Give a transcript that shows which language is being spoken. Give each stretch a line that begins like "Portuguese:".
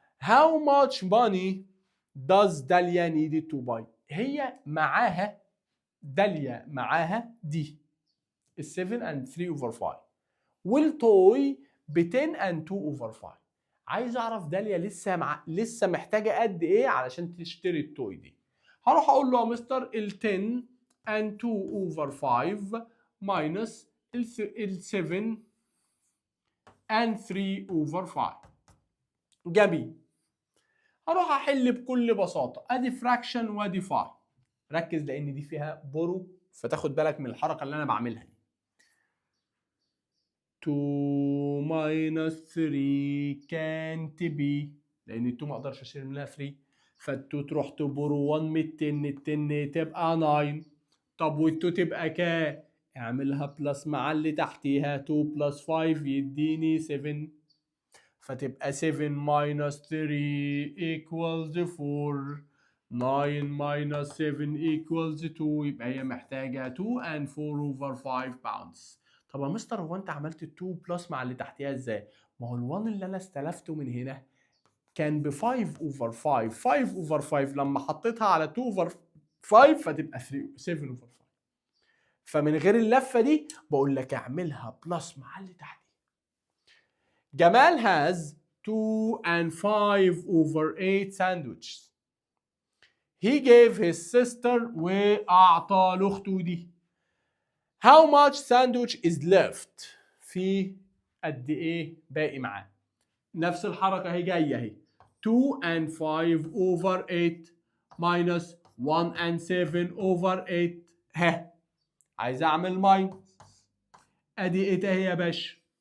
English: How much money does Dalia need to buy?
Arabic: هي معاها داليا معاها دي
English: 7 and 3 over 5
Arabic: والتوي ب
English: 10 and 2 over 5.
Arabic: عايز اعرف داليا لسه محتاجه قد ايه علشان تشتري التوي دي. هروح اقول له يا مستر ال
English: 10 and 2 over 5 minus
Arabic: ال
English: 7 and 3 over 5.
Arabic: جميل. هروح احل بكل بساطه، ادي فراكشن وادي 5. ركز لان دي فيها برو، فتاخد بالك من الحركه اللي انا بعملها دي.
English: 2 minus 3 can't be،
Arabic: لان ال 2 ما اقدرش اشيل منها 3، فال 2 تروح تبرو 1 من 10، ال 10 تبقى 9. طب وال 2 تبقى كام؟ اعملها بلس مع اللي تحتيها، 2 بلس 5 يديني 7، فتبقى
English: 7 minus 3 equals 4. 9 minus 7 equals 2،
Arabic: يبقى هي محتاجة
English: 2 and 4 over 5 pounds.
Arabic: طب يا مستر هو انت عملت 2 بلس مع اللي تحتيها ازاي؟ ما هو ال1 اللي انا استلفته من هنا كان ب
English: 5 over 5،
Arabic: 5 over 5 لما حطيتها على
English: 2 over 5
Arabic: فتبقى
English: 7 over 5.
Arabic: فمن غير اللفة دي بقول لك اعملها بلس مع اللي تحتيها. جمال
English: has 2 and 5 over 8 sandwiches. He gave his sister
Arabic: وأعطى لأخته دي.
English: How much sandwich is left؟
Arabic: في قد إيه باقي معاه؟ نفس الحركة هي جاية أهي.
English: 2 and 5 over 8 minus 1 and 7 over 8.
Arabic: ها عايز أعمل ماينس. أدي 8 أهي يا باشا.